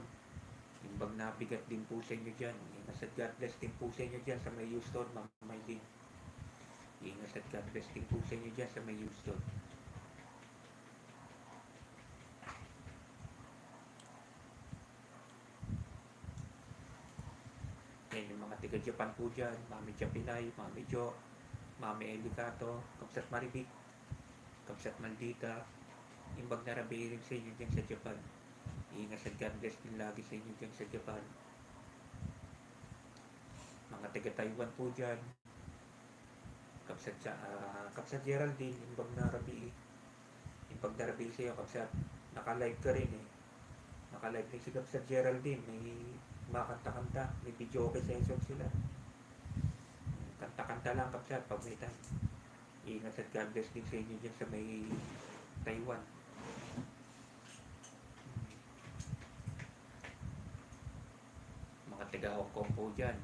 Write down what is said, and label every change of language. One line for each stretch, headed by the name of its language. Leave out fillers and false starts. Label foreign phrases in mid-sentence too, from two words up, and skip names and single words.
Iloko: Imbag na bigat
Filipino: din po sa inyo dyan. Ingat at
English: God bless
Filipino: din po sa inyo dyan sa may Houston, Ma'am Maylene. Ingat at
English: God bless
Filipino: din po sa inyo dyan sa may Houston. Yan yung mga tiga Japan po dyan. Mami Japinay, Mami Jo, Mami Elicato, Kabsat Maribik, Kabsat Maldita.
Iloko: Imbag na rabi
Filipino: rin sa inyo dyan sa Japan. Ingat at
English: God bless
Filipino: din lagi sa inyo dyan sa Japan. Mga tiga Taiwan po dyan.
Iloko: Kabsat Geraldine, imbag na rabi. Imbag na rabi
Filipino: sa iyo, Kabsat. Naka-live ka rin eh. Naka-live rin si Kabsat Geraldine. May makanta-kanta. May video okay session sila. Kanta-kanta lang, Kabsat, pag may time. Ingat at
English: God bless
Filipino: din sa inyo dyan sa may Taiwan. Mga taga Hong Kong po dyan.